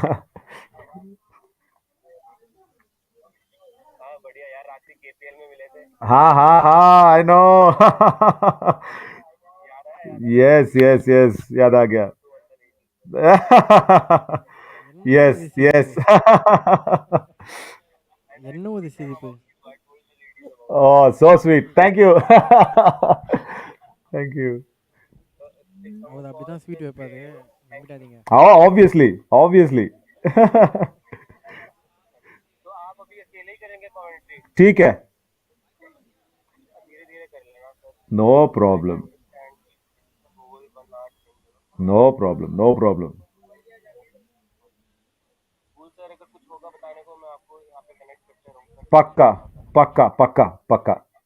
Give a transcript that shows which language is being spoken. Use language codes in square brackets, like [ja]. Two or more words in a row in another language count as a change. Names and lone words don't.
[hi] हाँ हाँ हाँ [en] I know. Yes, yes, yes. [hi] याद आ गया. [ta] என்ன [en] Yes, [ta] ஒரு [en] yes. [ta] சிரிப்பு என்ன ஒரு சிரிப்பு [en] Oh, so sweet. Thank you. Thank you. [ta] அவர் அப்படிதான் ஸ்வீட் வைப்பாரு நம்பிடாதீங்க [en] Oh, obviously, obviously. [hi] ठीक है. [en] No problem. No problem. No problem. [hi] पक्का पक्का पक्का पक्का.